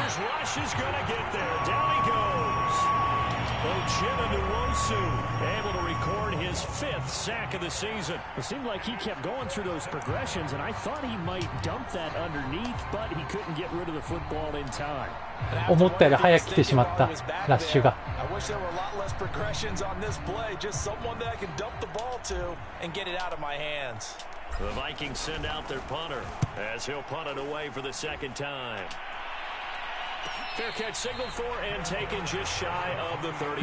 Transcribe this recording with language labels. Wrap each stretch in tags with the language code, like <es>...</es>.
<en>Rush is going to get there. Down he goes. Ochinowosu able to record his 5th sack of the season. It seemed like he kept going through those progressions, and I thought he might dump that underneath, but he couldn't get rid of the football in time.</en> <ja>思ったより早く来てしまったラッシュが。</ja> <en>I wish there were a lot less progressions on this play. Just someone that I can dump the ball to and get it out of my hands. The Vikings send out their punter as he'll punt it away for the 2nd time. Fair catch signal for and taken just shy of the 30.</en>